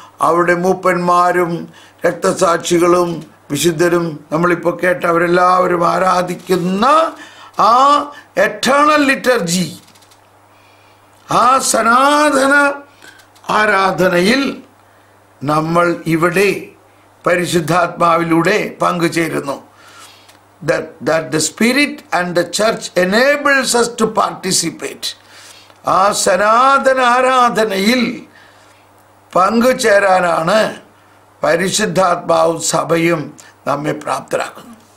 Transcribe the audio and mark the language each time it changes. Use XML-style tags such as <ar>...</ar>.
<ml>അവിടെ മൂപ്പന്മാരും രക്തസാക്ഷികളും വിശുദ്ധരും നമ്മളിപ്പോൾ കേട്ട അവരെല്ലാവരും ആരാധിക്കുന്ന ആ എറ്റേണൽ ലിറ്റർജി, ആ സനാതന ആരാധനയിൽ നമ്മൾ ഇവിടെ പരിശുദ്ധാത്മാവിലൂടെ പങ്കുചേരുന്നു.</ml> <en>That the Spirit and the church enables us to participate.</en> <ml>ആ സനാതന ആരാധനയിൽ പങ്കുചേരാനാണ് പരിശുദ്ധാത്മാവും സഭയും നമ്മെ പ്രാപ്തരാക്കുന്നു.</ml>